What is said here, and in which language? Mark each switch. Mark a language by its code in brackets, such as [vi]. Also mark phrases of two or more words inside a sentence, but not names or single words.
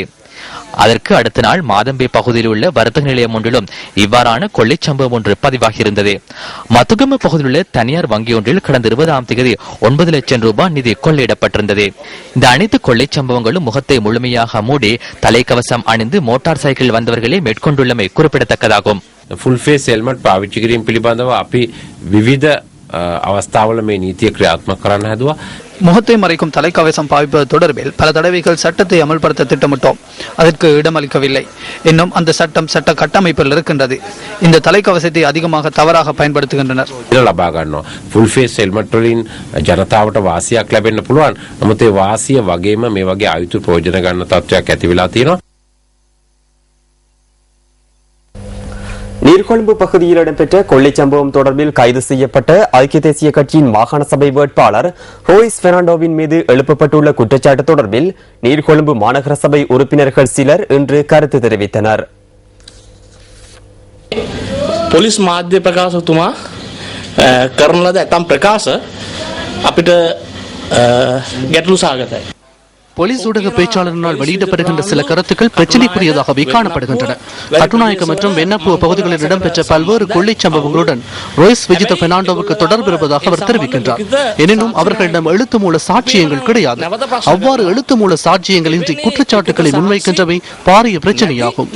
[ta] அதற்கு அடுத்த நாள் மாதம்பே பகுதியில் உள்ள வர்த்தக நிலையம் ஒன்றிலும் இவ்வாறான கொள்ளை சம்பவம் ஒன்று பதிவாகியிருந்தது. மத்துகம பகுதியில் உள்ள தனியார் வங்கி ஒன்றில் கடந்த 20ஆம் தேதி 9 லட்சம் ரூபாய் நிதி கொள்ளையிடப்பட்டிருந்தது. இந்த அனைத்து கொள்ளை சம்பவங்களும் முகத்தை முழுமையாக மூடி தலைக்கவசம் அணிந்து மோட்டார் சைக்கிள் வந்தவர்களே மேற்கொண்டுள்ளமை குறிப்பிடத்தக்கதாகும். [en] full face helmet [si] පාවිච්චි කිරීම පිළිබඳව අපි විවිධ අවස්ථාවල මේ නීතිය ක්‍රියාත්මක කරන්න හැදුවා. [ta] முகத்தை மறைக்கும் தலைக்கவசம் பாவிப்பது தொடர்பில் பல தடவைகள் சட்டத்தை அமல்படுத்த திட்டமிட்டோம். அதற்கு இடமளிக்கவில்லை. இன்னும் அந்த சட்டம் சட்ட கட்டமைப்பில் இருக்கின்றது. இந்த தலைக்கவசத்தை அதிகமாக தவறாக பயன்படுத்துகின்றனர். [si] ලබා ගන්නවා. [en] full face helmet [si] වලින් ජනතාවට වාසියක් ලැබෙන්න පුළුවන්. නමුත් ඒ වාසිය වගේම මේ වගේ අයුතු ප්‍රයෝජන ගන්න තත්ත්වයක් ඇති වෙලා තියෙනවා. [ta] நீர்கொழும்பு பகுதியில் இடம்பெற்ற கொள்ளை சம்பவம் தொடர்பில் கைது செய்யப்பட்ட ஐக்கிய தேசிய கட்சியின் மாகாண சபை வேட்பாளர் ரோயிஸ் பெர்னாண்டோவின் மீது எழுப்பப்பட்டுள்ள குற்றச்சாட்டு தொடர்பில் நீர்கொழும்பு மாநகர சபை உறுப்பினர்கள் சிலர் இன்று கருத்து தெரிவித்தனர். [si] පොලිස් මාධ්‍ය ප්‍රකාශතුමා කරන ලද ඇතම් ප්‍රකාශ අපිට ගැටලු සාගතයි. [ta] போலீஸ் ஊடக பேச்சாளரினால் வெளியிடப்படுகின்ற சில கருத்துக்கள் பிரச்சனைக்குரியதாகவே காணப்படுகின்றன. கட்டுநாயக்க மற்றும் வெண்ணப்புவ பகுதிகளில் இடம்பெற்ற பல்வேறு கொள்ளைச் சம்பவங்களுடன் ரோய்ஸ் விஜித பெர்னாண்டோவுக்கு தொடர்பு இருப்பதாக அவர் தெரிவிக்கின்றார். எனினும் அவர்களிடம் எழுத்து மூல சாட்சியங்கள் கிடையாது. அவ்வாறு எழுத்து மூல சாட்சியங்களின்றி குற்றச்சாட்டுகளை முன்வைக்கின்றவை பாரிய பிரச்சனையாகும்.